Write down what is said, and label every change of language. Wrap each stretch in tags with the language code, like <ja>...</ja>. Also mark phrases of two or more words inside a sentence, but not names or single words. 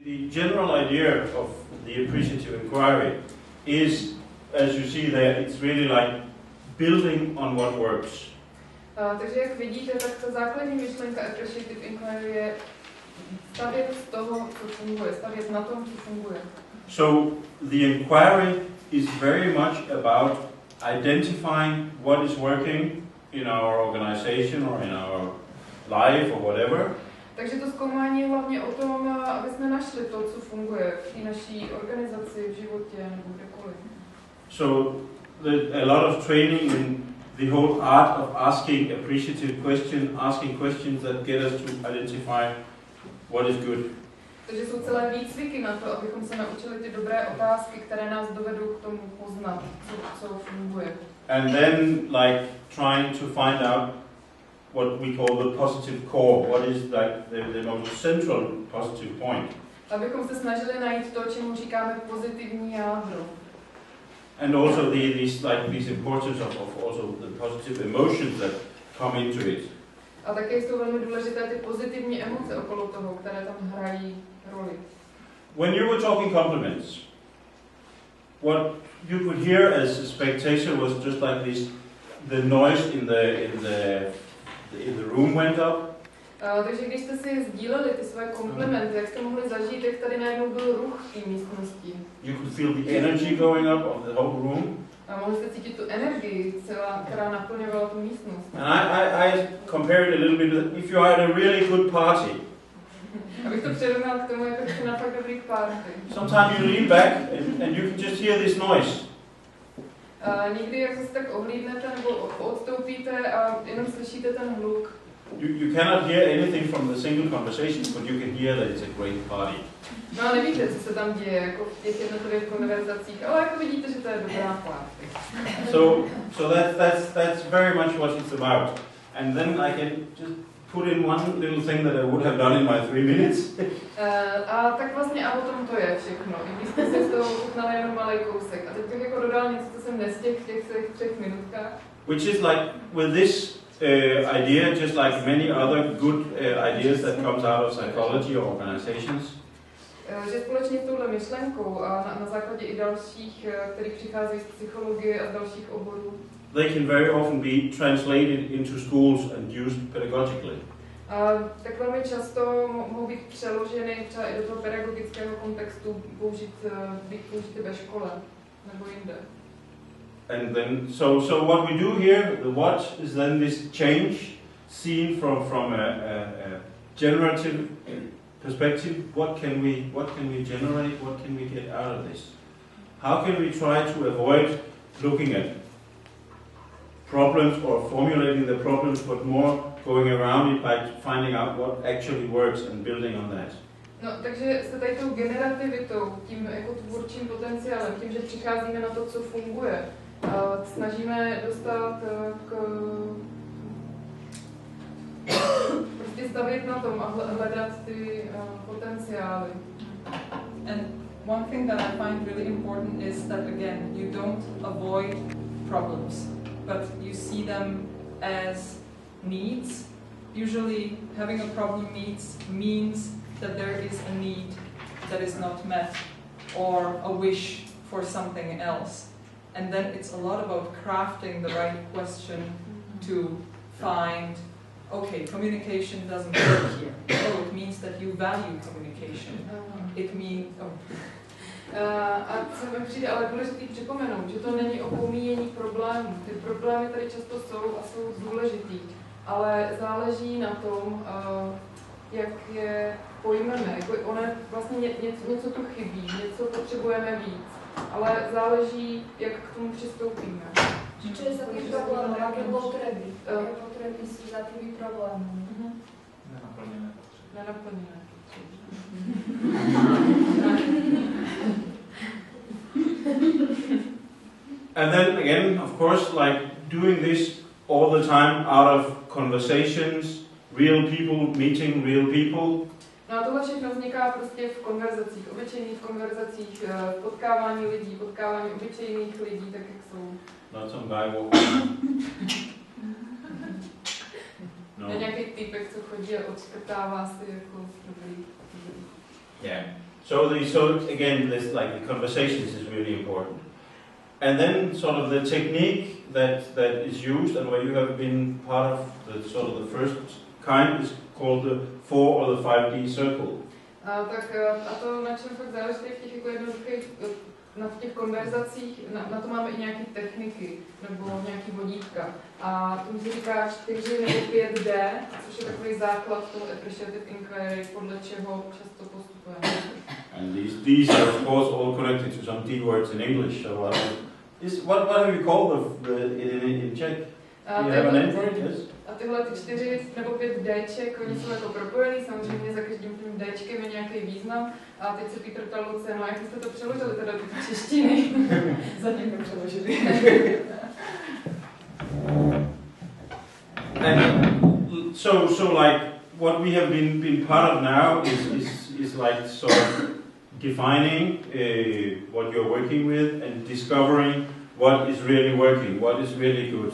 <en>the general idea of the appreciative inquiry is, as you see there, it's really like building on what works.</en> <cs>Takže jak vidíte, tak ta základní myšlenka</cs> <en>Appreciative Inquiry</en> <cs>je stavět z toho, co funguje, stavět na tom, co funguje.</cs> <en>So the inquiry is very much about identifying what is working in our organization or in our life or whatever.</en> <cs>Takže to zkoumání je hlavně o tom, aby jsme našli to, co funguje v té naší organizaci, v životě nebo kdekoliv.</cs> <en>So a lot of training in the whole art of asking appreciative asking questions that get us to identify what is good.</en> <cs>Takže jsou celé výcviky na to, abychom se naučili ty dobré otázky, které nás dovedou k tomu poznat, co funguje.</cs> <en>And then like trying to find out what we call the positive core, what is like the most central positive point.</en> <cs>Abychom se snažili najít to, čemu říkáme pozitivní jádro.</cs> <en>And also these importance of also the positive emotions that come into it.</en> <cs>A také jsou velmi důležité ty pozitivní emoce okolo toho, které tam hrají roli.</cs> <en>When you were talking compliments, what you could hear as a spectator was just like this, the noise in the room went up.</en> <cs>Takže když jste si sdíleli ty své komplimenty, jak jste mohli zažít, jak tady najednou byl ruch v té místnosti.</cs> <en>You could feel the energy going up of the whole room.</en> <cs>A mohli jste cítit tu energii, která naplňovala tu místnost.</cs> <en>And I compared it a little bit, if you had a really good party.</en> <cs>Abych to přirovnal k tomu, jako jste na fakt dobrý party.</cs> <en>Sometimes you lean back and you can just hear this noise.</en> <cs>Někdy, jak se tak ohlídnete nebo odstoupíte a jenom slyšíte ten hluk.</cs> <en>You cannot hear anything from the single conversations, but you can hear that it's a great party.</en> <cs>No a nevíte, co se tam děje, jako v těch jednotlivých konverzacích, ale jako vidíte, že to je dobrá party.</cs> <en>So that's very much what it's about. And then I can just put in one little thing that I would have done in my 3 minutes.</en> <cs>A tak vlastně a o tom to je všechno. I když jste si z toho uchutnali jenom malý kousek. A teď bych jako dodal něco, co jsem nestihl v těch 3 minutkách.</cs> <en>Which is like with this idea, just like many other good ideas that comes out of psychology or organizations.</en> <cs>Že společně s touhle myšlenkou a na základě i dalších, které přicházejí z psychologie a z dalších oborů,</cs> <en>they can very often be translated into schools and used pedagogically.</en> <cs>Tak velmi často mohou být přeloženy třeba i do toho pedagogického kontextu, být použity ve škole nebo jinde.</cs> <en>And then, so what we do here, the what, is then this change seen from a generative perspective. What can we generate? What can we get out of this? How can we try to avoid looking at problems or formulating the problems, but more going around it by finding out what actually works and building on that?</en> <cs>No, takže se tady tou generativitou, tím jako tvůrčím potenciálem, tím, že přicházíme na to, co funguje, snažíme dostat k prostě stavět na tom a hledat ty potenciály.</cs> <en>And one thing that I find really important is that again, you don't avoid problems, but you see them as needs. Usually having a problem means that there is a need that is not met or a wish for something else. And then it's a lot about crafting the right question to find, okay, communication doesn't work here. Oh, it means that you value communication. It means,</en> <cs>A co mi přijde ale důležitý připomenout, že to není o pomíjení problémů. Ty problémy tady často jsou a jsou důležitý, ale záleží na tom, jak je pojmeme. Jako ono vlastně něco tu chybí, něco potřebujeme víc, ale záleží, jak k tomu přistoupíme.</cs> <sk>Čo je za tým problémom? Aké potreby? Aké potreby sú za tými problémami?</sk> <cs>Nenaplněné.</cs> <en>And then again, of course, like doing this all the time out of conversations, real people meeting real people.</en> <cs>No a tohle všechno vzniká prostě v konverzacích, obyčejných konverzacích, potkávání lidí, potkávání obyčejných lidí, tak jak jsou.</cs> <en>Not some guy walking.</en> <cs>No. Je nějaký typek, co chodí a odškrtává si jako dobrý.</cs> <en>Yeah. So again, this like the conversations is really important. And then sort of the technique that is used and where you have been part of the sort of the first kind is called the 4 or the 5D circle.</en> <cs>A to, na čem fakt záleží v těch jako jednoduchých, na těch konverzacích, na to máme i nějaké techniky nebo nějaký vodítka. A tomu se říká 4 nebo 5D, což je takový základ toho</cs> <en>appreciative inquiry,</en> <cs>podle čeho často postupujeme.</cs> <en>And these are of course all connected to some D words in English. So what have you called in Czech? Do you have a name for it? Yes.</en> <cs>A tyhle ty 4 nebo 5 Dček, oni jsou jako propojený, samozřejmě za každým tím Dčkem je nějaký význam. A teď se Petr ptal Lucie, no jak jste to přeložili teda do češtiny? Zatím to přeložili.</cs> <en>And so like what we have been part of now is like sort of defining what you're working with and discovering what is really working, what is really good.</en>